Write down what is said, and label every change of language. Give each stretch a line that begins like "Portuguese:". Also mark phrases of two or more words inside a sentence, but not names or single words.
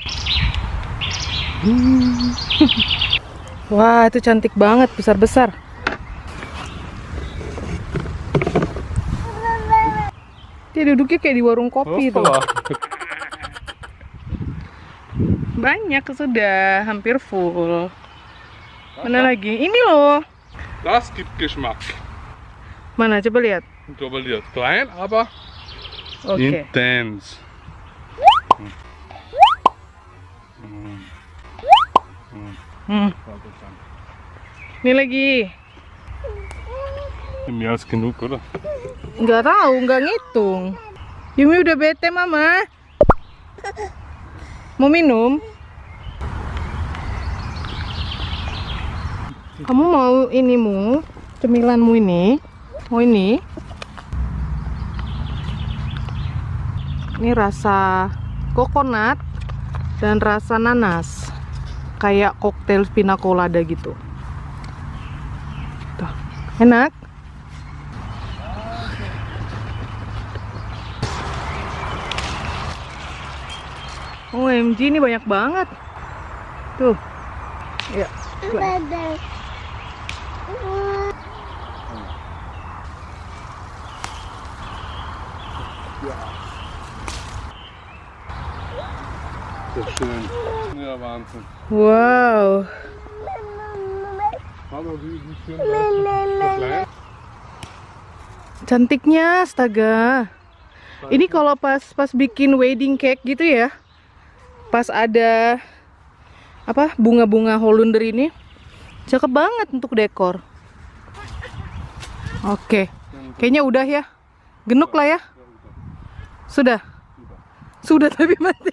Indonesian: Wah, itu cantik banget, besar-besar. Dia duduknya kayak di warung kopi tuh. Banyak sudah, hampir full. Mana lagi? Ini loh.
German: Das gibt Geschmack.
Indonesian: Mana? Coba lihat. Coba lihat.
German: Klein, aber
Indonesian: Oke.
German: intens.
Indonesian: Ini lagi.
German: Mehr als genug, oder?
Indonesian: Nggak tahu, nggak ngitung. Yumi udah bete, Mama. Mau minum? Kamu mau inimu, cemilanmu ini? Mau ini? Ini rasa kokonat dan rasa nanas. Kayak koktail pina colada gitu. Tuh, enak. OMG, ini banyak banget. Tuh. Ya.
German: Das ist schön. Ja, Wahnsinn. Wow. Aber wie schön das ist. Klein.
Indonesian: Cantiknya, astaga. Ini kalau pas bikin
English: wedding cake
Indonesian: gitu ya. Pas ada apa bunga-bunga Holunder ini, cakep banget untuk dekor. Oke, kayaknya udah ya. Genuk lah ya. Sudah. Sudah tapi mati.